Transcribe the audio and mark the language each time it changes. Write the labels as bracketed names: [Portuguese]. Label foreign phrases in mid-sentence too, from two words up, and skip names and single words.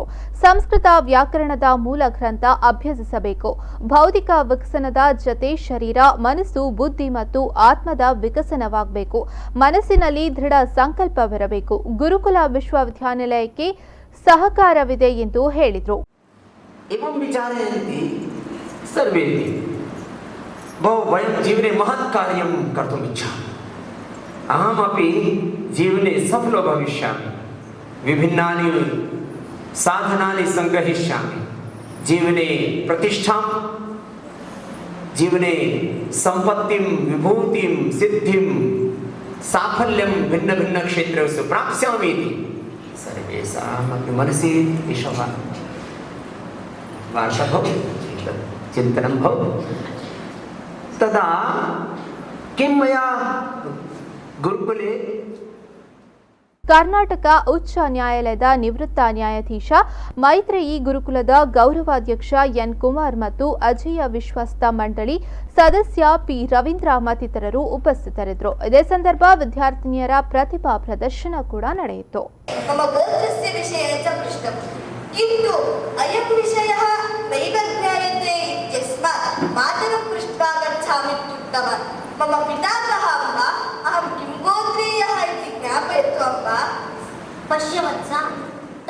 [Kannada] ಸಂಸ್ಕೃತ ವ್ಯಾಕರಣದ ಮೂಲ ಗ್ರಂಥ ಅಭ್ಯಸಿಸಬೇಕು. ಭೌತಿಕ ವಿಕಸನದ ಜೊತೆ ಶರೀರ, ಮನಸ್ಸು, ಬುದ್ಧಿ ಮತ್ತು ಆತ್ಮದ ವಿಕಸನವಾಗಬೇಕು. ಮನಸ್ಸಿನಲ್ಲಿ ದೃಢ ಸಂಕಲ್ಪವಿರಬೇಕು. ಗುರುಕುಲ ವಿಶ್ವವಿದ್ಯಾನಿಲಯಕ್ಕೆ ಸಹಕಾರವಿದೆ ಎಂದು ಹೇಳಿದರು. [Sanskrit] एवं विचारयन्ति सर्वे वयं जीवने महत् कार्यं कर्तुम् इच्छामि, अहमपि जीवने सफलो भविष्यामि, विभिन्नानि साधनानि सङ्ग्रहिष्यामि, जीवने प्रतिष्ठां, जीवने सम्पत्तिं, विभूतिं, सिद्धिं, साफल्यं भिन्नभिन्नक्षेत्रेषु प्राप्स्यामि इति सर्वेषामपि मनसि विश्वासः चिंतन तदा किं मया गुरुकुले [Kannada] ಕರ್ನಾಟಕ ಉಚ್ಚ ನ್ಯಾಯಾಲಯದ ನಿವೃತ್ತ ನ್ಯಾಯಾಧೀಶ, ಮೈತ್ರೇಯಿ ಗುರುಕುಲದ ಗೌರವಾಧ್ಯಕ್ಷ ಎನ್ ಕುಮಾರ್ ಮತ್ತು ಅಜೇಯ ವಿಶ್ವಸ್ತ ಮಂಡಳಿ ಸದಸ್ಯ ಪಿ ರವೀಂದ್ರ ಮತ್ತಿತರರು ಉಪಸ್ಥಿತರಿದ್ದರು. ಇದೇ ಸಂದರ್ಭ ವಿದ್ಯಾರ್ಥಿನಿಯರ ಪ್ರತಿಭಾ ಪ್ರದರ್ಶನ ಕೂಡ ನಡೆಯಿತು. [Sanskrit] किन्तु अयं विषयः नैवज्ञायते इत्यस्मात् मातरं पृष्ट्वा गच्छामि इत्युक्तवान्. मम पिता कः अम्ब, अहं किं गोत्रीयः इति ज्ञापयतु अम्ब. पश्य वत्स,